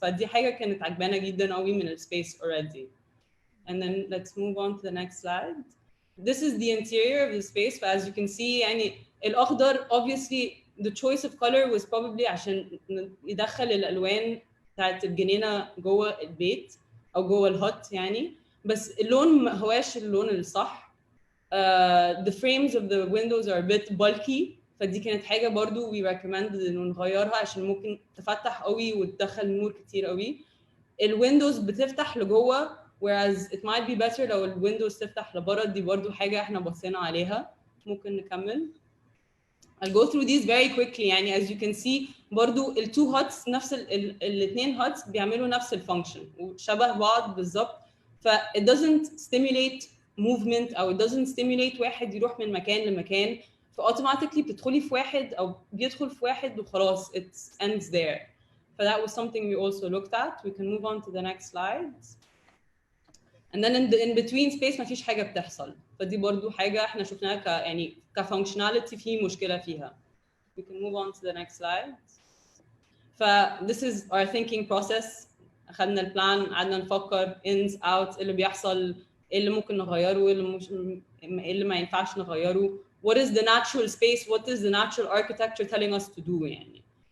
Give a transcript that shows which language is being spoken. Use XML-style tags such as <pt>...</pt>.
<ar>فدي حاجة كانت عجبانا جدا قوي من السبيس already.</ar> <en>And then let's move on to the next slide. This is the interior of the space. But as you can see,</en> <ar>يعني الأخضر</ar> <en>obviously the choice of color was probably</en> <ar>عشان يدخل الألوان بتاعت الجنينة جوه البيت أو جوه الهوت يعني. بس اللون ما هواش اللون الصح.</ar> <en>The frames of the windows are a bit bulky.</en> <ar>فدي كانت حاجة برضو</ar> <en>we recommended</en> <ar>إنه نغيرها عشان ممكن تفتح قوي وتدخل نور كتير قوي. الويندوز بتفتح لجوه</ar> <en>whereas it might be better</en> <ar>لو الويندوز تفتح لبره. دي برضو حاجة احنا بصينا عليها. ممكن نكمل.</ar> <en>I'll go through these very quickly يعني as you can see برضو two huts نفس الاثنين huts</en> <ar>بيعملوا نفس الفانكشن وشبه بعض بالظبط.</ar> <en>ف it doesn't stimulate movement أو it doesn't stimulate</en> <ar>واحد يروح من مكان لمكان. ف automatically بتدخلي في واحد أو بيدخل في واحد وخلاص</ar> <en>it ends there. So that was something we also looked at. We can move on to the next slide. And then in between space</en> <ar>ما فيش حاجة بتحصل. فدي برضو حاجة احنا شفناها يعني كfunctionality في مشكلة فيها.</ar> <en>We can move on to the next slide. This is our thinking process.</en> <ar>أخذنا البلان قعدنا نفكر ins out اللي بيحصل اللي ممكن نغيره اللي ما ينفعش نغيره.</ar> <en>What is the natural space? What is the natural architecture telling us to do يعني.</en>